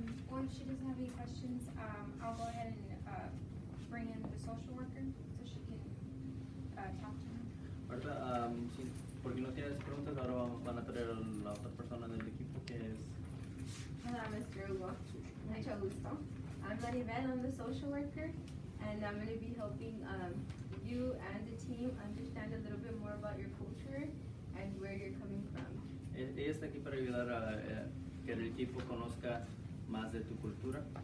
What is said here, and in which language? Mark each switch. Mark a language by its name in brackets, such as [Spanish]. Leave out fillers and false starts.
[English] Or if she doesn't have any questions, I'll go ahead and bring in the social worker so she can talk to her. [Spanish] Ahorita, sí, porque no tienes preguntas, ahora van a traer a la otra persona del equipo que es... Hola, Mr. Hugo. Mucho gusto. [English] I'm Maribel, I'm the social worker, and I'm going to be helping you and the team understand a little bit more about your culture and where you're coming from. [Spanish] Ella está aquí para ayudar a que el equipo conozca más de tu cultura.